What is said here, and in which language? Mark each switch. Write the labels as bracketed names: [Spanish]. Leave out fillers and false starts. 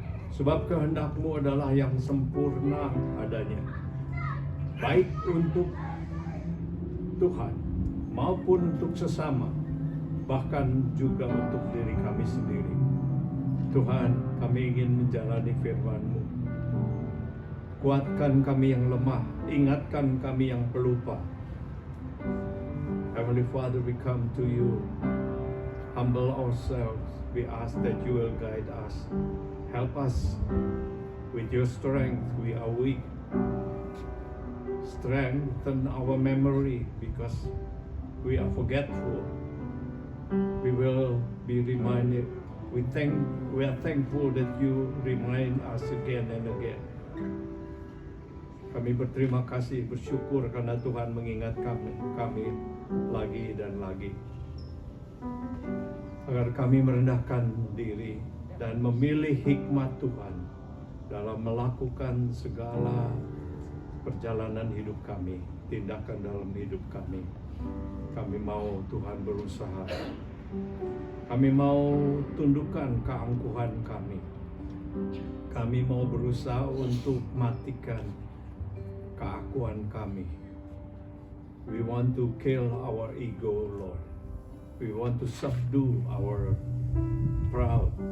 [Indonesian] Sebab kehendak-Mu adalah yang sempurna adanya, baik untuk Tuhan maupun untuk sesama, bahkan juga untuk diri kami sendiri. Tuhan, kami ingin menjalani firman-Mu. Kuatkan kami yang lemah, ingatkan kami yang pelupa. [English] Heavenly Father, we come to you, humble ourselves. We ask that you will guide us. Help us with your strength. We are weak. Strengthen our memory because we are forgetful. We will be reminded. We are thankful that you remind us again and again. [Indonesian] Kami berterima kasih, bersyukur karena Tuhan mengingat kami lagi dan lagi. Agar kami merendahkan diri dan memilih hikmat Tuhan dalam melakukan segala perjalanan hidup kami, tindakan dalam hidup kami. Kami mau Tuhan berusaha. Kami mau tundukkan keangkuhan kami. Kami mau berusaha untuk matikan keakuan kami. [English] We want to kill our ego, Lord. We want to subdue our proud.